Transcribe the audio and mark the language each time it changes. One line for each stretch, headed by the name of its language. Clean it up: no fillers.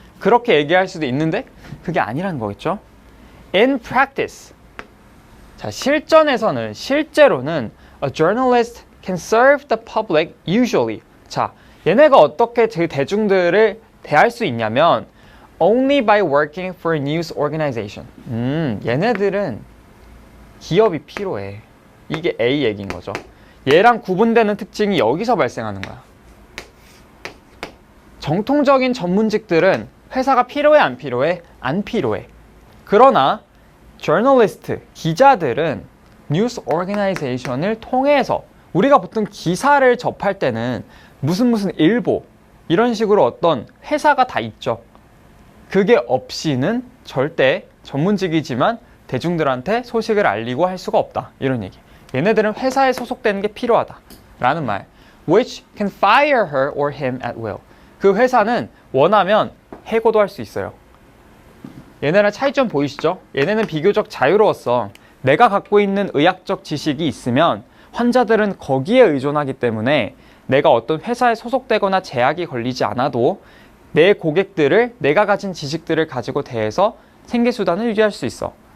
Korean: 그렇게 얘기할 수도 있는데 그게 아니라는 거겠죠.
English: In practice,
Korean: 자 실전에서는 실제로는
English: a journalist can serve the public usually.
Korean: 자 얘네가 어떻게 대중들을 대할 수 있냐면
English: only by working for a news organization.
Korean: 얘네들은 기업이 필요해. 이게 A 얘기인 거죠. 얘랑 구분되는 특징이 여기서 발생하는 거야. 정통적인 전문직들은 회사가 필요해 안 필요해? 안 필요해. 그러나 저널리스트, 기자들은 뉴스 오거나이제이션을 통해서 우리가 보통 기사를 접할 때는 무슨 일보 이런 식으로 어떤 회사가 다 있죠. 그게 없이는 절대 전문직이지만 대중들한테 소식을 알리고 할 수가 없다. 이런 얘기. 얘네들은 회사에 소속되는 게 필요하다. 라는 말.
English: Which can fire her or him at will.
Korean: 그 회사는 원하면 해고도 할 수 있어요. 얘네랑 차이점 보이시죠? 얘네는 비교적 자유로웠어. 내가 갖고 있는 의학적 지식이 있으면 환자들은 거기에 의존하기 때문에 내가 어떤 회사에 소속되거나 제약이 걸리지 않아도 내 고객들을 내가 가진 지식들을 가지고 대해서 생계수단을 유지할 수 있어.